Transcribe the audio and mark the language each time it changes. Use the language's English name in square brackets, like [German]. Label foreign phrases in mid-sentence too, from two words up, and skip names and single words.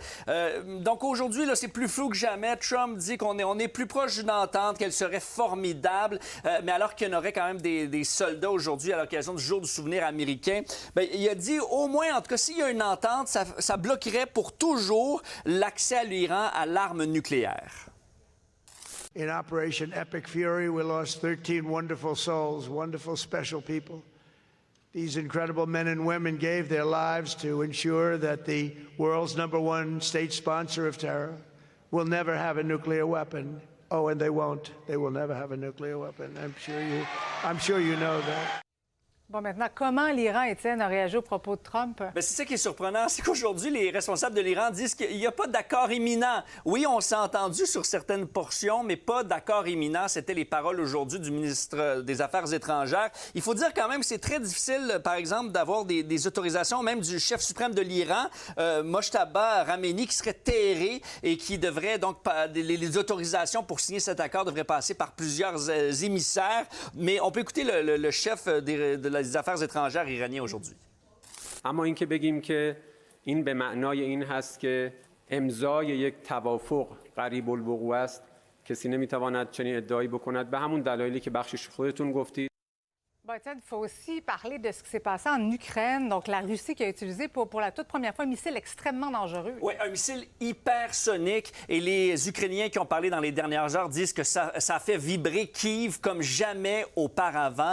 [French] Donc aujourd'hui, là, c'est plus flou que jamais. Trump dit qu'on est plus proche d'une entente, qu'elle serait formidable, mais alors qu'il y en aurait quand même des soldats aujourd'hui à l'occasion du jour du souvenir américain. Bien, il a dit au moins, en tout cas, s'il y a une entente, ça bloquerait pour toujours l'accès à l'Iran à l'arme nucléaire. [English] In Operation Epic Fury, we lost 13 wonderful souls, wonderful special people. These incredible men and women gave their lives to ensure that the world's #1 state sponsor of terror will never have a nuclear weapon. Oh, and they won't. They will never have a nuclear weapon. I'm sure you know that. [French] Bon, maintenant, comment l'Iran, Étienne, a réagi au propos de Trump? Bien, c'est ça qui est surprenant, c'est qu'aujourd'hui, les responsables de l'Iran disent qu'il n'y a pas d'accord imminent. Oui, on s'est entendu sur certaines portions, mais pas d'accord imminent. C'était les paroles aujourd'hui du ministre des Affaires étrangères. Il faut dire quand même que c'est très difficile, par exemple, d'avoir des autorisations, même du chef suprême de l'Iran, Mojtaba Rahmani, qui serait terré et qui devrait donc... Les autorisations pour signer cet accord devraient passer par plusieurs émissaires. Mais on peut écouter le chef des affaires étrangères iraniens aujourd'hui. [Persian] اما اینکه بگیم که این به معنای این هست که امضای یک توافق قریب الوقوع است کسی نمیتواند چنین ادعایی بکند به همون دلایلی که بخشش خودتون گفتید. [French] Bon, Étienne, il faut aussi parler de ce qui s'est passé en Ukraine. Donc, la Russie qui a utilisé pour la toute première fois un missile extrêmement dangereux. Oui, un missile hypersonique. Et les Ukrainiens qui ont parlé dans les dernières heures disent que ça a fait vibrer Kyiv comme jamais auparavant.